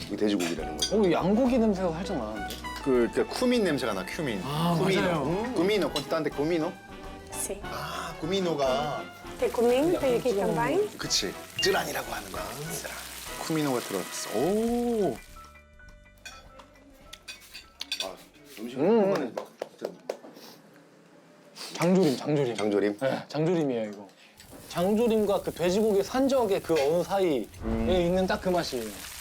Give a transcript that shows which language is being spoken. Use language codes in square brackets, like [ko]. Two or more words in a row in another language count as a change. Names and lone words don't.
[ko] 이게 돼지고기라는 거죠. 양고기 냄새가 살짝 나는데. 그 쿠민 냄새가 나, 쿠민. 맞아요. 쿠미노, 콘스탄테 쿠미노? [pt] sim. [ko] 아, 쿠미노가 [pt] Tem cominho, tem aqui também. [ko] 그치. 쯔란이라고 하는 거야. 쯔란. 쿠미노가 들어갔어. 오. 음식 한꺼번에 막 진짜 장조림. 장조림. 네, 장조림이에요 이거. 장조림과 그 돼지고기 산적의 그 어느 사이에 있는 딱 그 맛이에요.